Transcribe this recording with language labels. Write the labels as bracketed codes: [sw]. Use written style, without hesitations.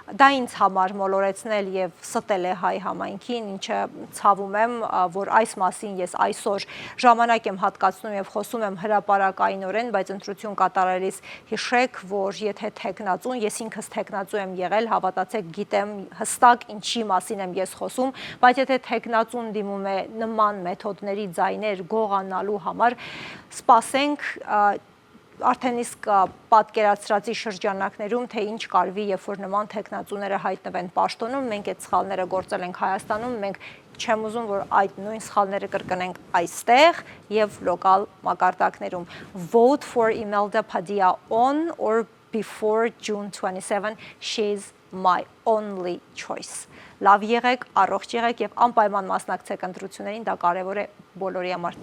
[hy] դա ինձ համար մոլորեցնել եւ ստել է հայ համայնքին, ինչը ցավում եմ, որ այս մասին ես այսօր ժամանակ եմ հատկացնում եւ խոսում եմ հրապարակայինորեն, բայց ընտրություն կատարելիս հիշեք, որ եթե տեխնացուն, ես ինքս տեխնացու եմ եղել, հավատացեք, գիտեմ հստակ ինչի մասին եմ ես խոսում, բայց եթե տեխնացուն դիմում է նման մեթոդների ձայներ գողանալու համար, սպասենք արդեն իսկ պատկերացրածի շրջանակներում, թե ինչ կարվի, երբ որ նման տեխնացուները հայտնվեն պաշտոնում, մենք այդ սխալները գործել ենք Հայաստանում, մենք չեմ ուզում, որ այդ նույն սխալները կրկնենք այստեղ եւ լոկալ մակարդակներում. [en] Vote for Imelda Padilla on or before June 27, she's my only choice. [hy] Լավ եղեք, առողջ եղեք եւ անպայման մասնակցեք ընտրություններին, դա կարեւոր է բոլորի համար.